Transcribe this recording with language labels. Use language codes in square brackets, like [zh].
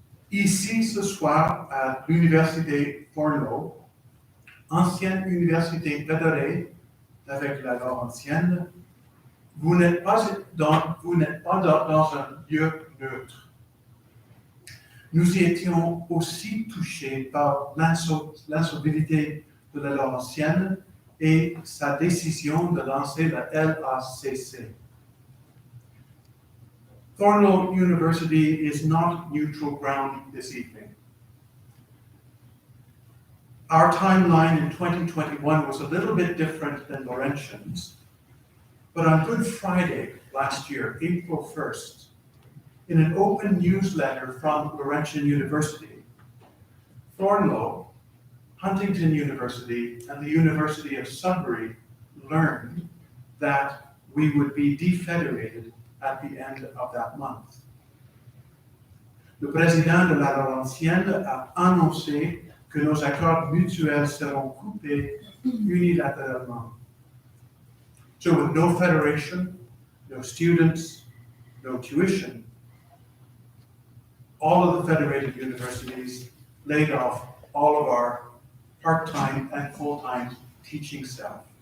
[fr] Ici, ce soir, à l'Université Thornlow, ancienne université fédérée avec la Laurentienne, vous n'êtes pas dans un lieu neutre. Nous étions aussi touchés par l'insolvabilité de la Laurentienne et sa décision de lancer la LACC. [en] Thornloe University is not neutral ground this evening. Our timeline in 2021 was a little bit different than Laurentian's, but on Good Friday last year, April 1st, in an open newsletter from Laurentian University, Thornloe, Huntington University, and the University of Sudbury learned that we would be defederated at the end of that month. [fr] Le président de la Laurentienne a annoncé que nos accords mutuels seront coupés unilatéralement. [en] So with no federation, no students, no tuition, all of the federated universities laid off all of our part-time and full-time teaching staff.